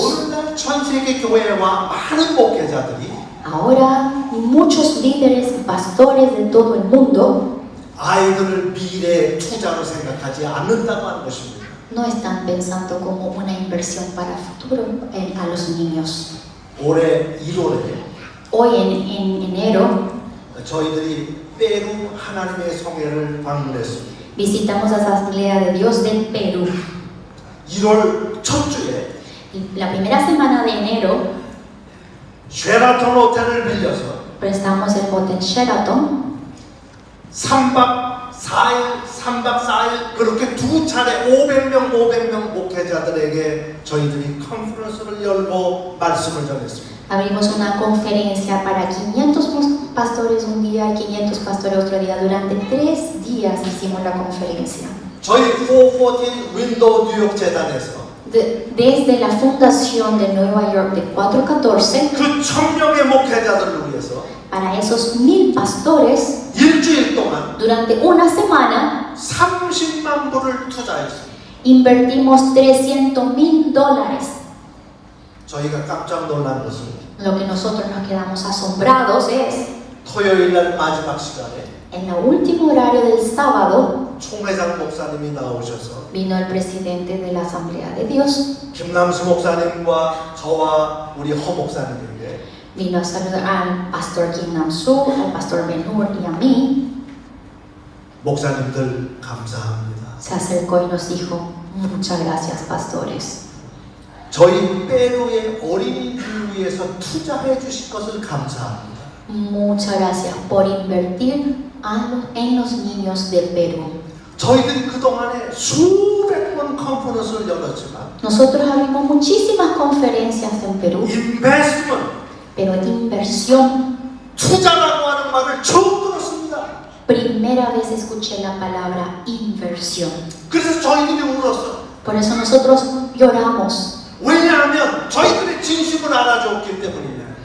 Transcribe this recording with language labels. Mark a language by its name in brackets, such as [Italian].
[Korean] 오늘날 전 세계 교회와 많은 목회자들이 [Spanish] Ahora muchos líderes y pastores de todo el mundo [Korean] 아이들을 미래의 투자로 생각하지 않는다고 하는 것입니다. [Spanish] no están pensando como una inversión para futuro a los niños. [Korean] 올해 1월에 [Spanish] Hoy en enero [Korean] 저희들이 페루 하나님의 성회를 방문했습니다. [Spanish] visitamos a la Asamblea de Dios de Perú. [Korean] 1월 첫 주에 [Spanish] Y la primera semana de enero [Korean] 쉐라톤 호텔을 빌려서 [Spanish] prestamos el hotel Sheraton [Korean] 3박 4일 그렇게 두 차례 500명 목회자들에게 저희들이 컨퍼런스를 열고 말씀을 전했습니다. [Spanish] Abrimos una conferencia para 500 pastores un día y 500 pastores otro día. Durante 3 días hicimos la conferencia. [Korean] 저희 414 윈도우 뉴욕 재단에서 [Spanish] Desde la fundación de Nueva York de 414, [Korean] 그 1000명의 목회자들을 위해서 [Spanish] para esos 1000 pastores, [Korean] 일주일 동안 [Spanish] durante una semana [Korean] 30만 불을 투자했습니다. [Spanish] invertimos $300,000. [Korean] 저희가 깜짝 놀란 것은 [Spanish] Lo que nosotros nos quedamos asombrados es, [Korean] 토요일 날 마지막 시간에 [Spanish] en el último horario del sábado, [Korean] 총회장 목사님이 나오셔서 [Spanish] vino el presidente de la Asamblea de Dios, [Korean] 김남수 목사님과 저와 우리 허 목사님에게 [Spanish] vino a saludar al pastor Kim Nam-soo, al pastor Ben-Hur y a mí. [Korean] 목사님들 감사합니다. [Spanish] Se acercó y nos dijo, muchas gracias pastores. [Korean] 저희 페루의 어린이들을 위해서 투자해 주실 것을 감사합니다. [Spanish] Muchas gracias por invertir en los niños de Perú. [Korean] 저희들이 그동안에 수백 번 컨퍼런스를 열었지만 [Spanish] Nosotros abrimos muchísimas conferencias en Perú, [English] 인베스트먼트, [Spanish] pero inversión, [Korean] 투자라고 하는 말을 처음 들었습니다. [Spanish] primera vez escuché la palabra inversión. [Korean] 그래서 저희들이 울었어요. [Spanish] Por eso nosotros lloramos, [Korean] 왜냐하면 저희들의 진심을 알아줬기 때문이에요.